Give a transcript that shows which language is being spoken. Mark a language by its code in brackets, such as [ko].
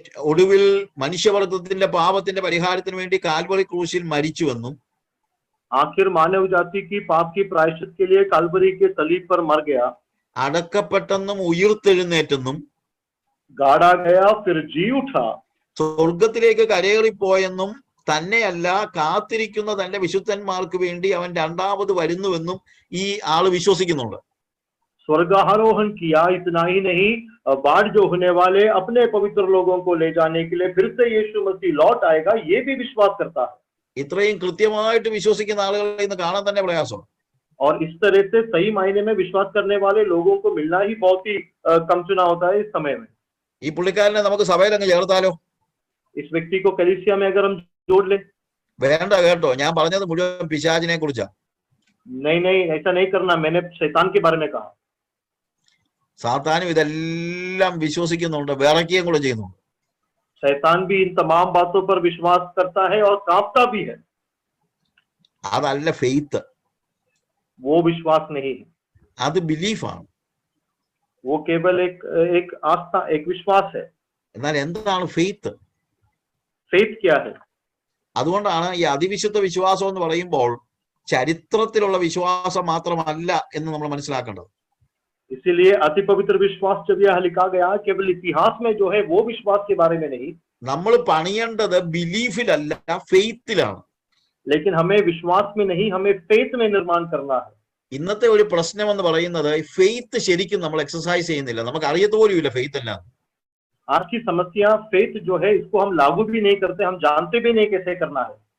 [ml] ഒടുവിൽ മനുഷ്യവർഗത്തിന്റെ പാപത്തിന്റെ പരിഹാരത്തിന് വേണ്ടി കാൽവറി ക്രൂശിൽ മരിച്ചുവെന്നും [hi] आखिर मानव जाति की पाप की प्रायश्चित के लिए काल्वरी के सलीब पर मर गया, [ml] അടക്കപ്പെട്ടെന്നും ഉയിർത്തെഴുന്നേറ്റെന്നും [hi] गाड़ा गया फिर जी उठा, [ml] സ്വർഗത്തിലേക്ക് കരയേറിപ്പോയെന്നും തന്നെയല്ല കാത്തിരിക്കുന്ന തന്റെ വിശുദ്ധന്മാർക്ക് വേണ്ടി അവൻ രണ്ടാമത് വരുന്നുവെന്നും ഈ ആള് വിശ്വസിക്കുന്നുണ്ട്. [hi] स्वर्गारोहण किया। इतना ही नहीं, बाढ़ जो होने वाले अपने पवित्र लोगों को ले जाने के लिए फिर से यीशु मसीह लौट आएगा, ये भी विश्वास करता है। [ml] ഇത്രയും കൃത്യമായിട്ട് വിശ്വസിക്കുന്ന ആളുകളെ ഇന്ന് കാണാൻ തന്നെ പ്രയാസമാണ്. [hi] और इस तरह से सही मायने में विश्वास करने वाले लोगों को मिलना ही बहुत ही कम चुना होता है इस समय में। [ml] ഈ പുള്ളിക്കാരനെ നമുക്ക് സഭയിൽ അങ്ങ് ചേർത്താലോ? [hi] इस व्यक्ति को कलीसिया में अगर हम जोड़ ले। [ml] വേണ്ട കേട്ടോ, ഞാൻ പറഞ്ഞത് മുഴുവൻ പിശാചിനെ കുറിച്ചാ. [hi] नहीं नहीं, ऐसा नहीं करना, मैंने शैतान के बारे में कहा। [ml] സാത്താനും ഇതെല്ലാം വിശ്വസിക്കുന്നുണ്ട്, വിറയ്ക്കുകയും കൂടെ ചെയ്യുന്നുണ്ട്. [hi] शैतान भी इन तमाम बातों पर विश्वास करता है और कांपता भी है। [ml] അതല്ല ഫെയ്ത്ത്, [hi] वो विश्वास नहीं है, [ml] അത് ബിലീഫാണ്. [hi] वो केवल एक आस्था, एक विश्वास है। [ml] എന്നാൽ എന്താണ് ഫെയ്ത്ത്? [hi] फेथ क्या है? [ml] അതുകൊണ്ടാണ് ഈ അതിവിശുദ്ധ വിശ്വാസം എന്ന് പറയുമ്പോൾ ചരിത്രത്തിലുള്ള വിശ്വാസം മാത്രമല്ല എന്ന് നമ്മൾ മനസ്സിലാക്കേണ്ടത്. [hi] इसीलिए अति पवित्र विश्वास जब यह लिखा गया केवल इतिहास में जो है वो विश्वास के बारे में नहीं, [ml] നമ്മൾ പണിയേണ്ടത് ബിലീഫിലല്ല, ഫെയ്ത്തിലാണ്. [hi] लेकिन हमें विश्वास में नहीं, हमें फेथ में निर्माण करना है। [ml] ഇന്നത്തെ ഒരു പ്രശ്നം എന്ന് പറയുന്നത് ഫെയ്ത്ത് ശരിക്കും നമ്മൾ എക്സസൈസ് ചെയ്യുന്നില്ല, നമുക്ക് അറിയത്ത് പോലും ഇല്ല ഫെയ്ത്ത് അല്ല. [hi] आज की समस्या फेथ जो है इसको हम लागू भी नहीं करते, हम जानते भी नहीं कैसे करना है।